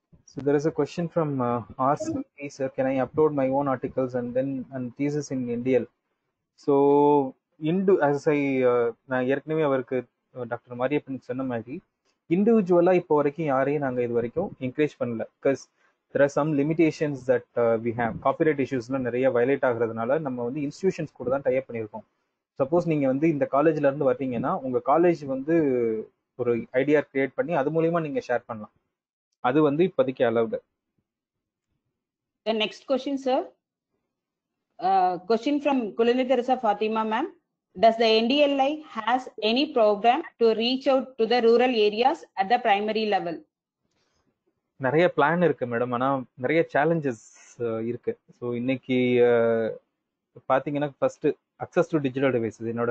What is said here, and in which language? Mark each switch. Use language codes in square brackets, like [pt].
[en] So there is a question from RCP, sir. Can I upload my own articles and thesis in NDL? So as I [ta] நான் ஏற்கனவே அவருக்கு doctor Mariyappan சொன்ன மாதிரி இண்டிவிஜுவலாக இப்போ வரைக்கும் யாரையும் நாங்கள் இது வரைக்கும் என்கரேஜ் பண்ணல. [en] Because there are some limitations that we have. [ta] Copyright இஷ்யூஸ்லாம் நிறைய வயலேட் ஆகுறதுனால நம்ம வந்து இன்ஸ்டிடியூஷன்ஸ் கூட தான் டைப் பண்ணியிருக்கோம். சப்போஸ் நீங்கள் வந்து இந்த காலேஜ்ல இருந்து வர்றீங்கன்னா உங்கள் காலேஜ் வந்து ஒரு ஐடியா கிரியேட் பண்ணி அது மூலியமா நீங்கள் ஷேர் பண்ணலாம். அது வந்து இப்போதைக்கு allowed. [en] The next question, sir. Question from Kulini Teresa Fatima, ma'am. Does the NDLI has any program to reach out to the rural areas at the primary level? [ta] நிறைய plan இருக்கு மேடம், ஆனால் நிறைய challenges இருக்கு. So இன்னைக்கு பார்த்தீங்கன்னா first access to digital devices.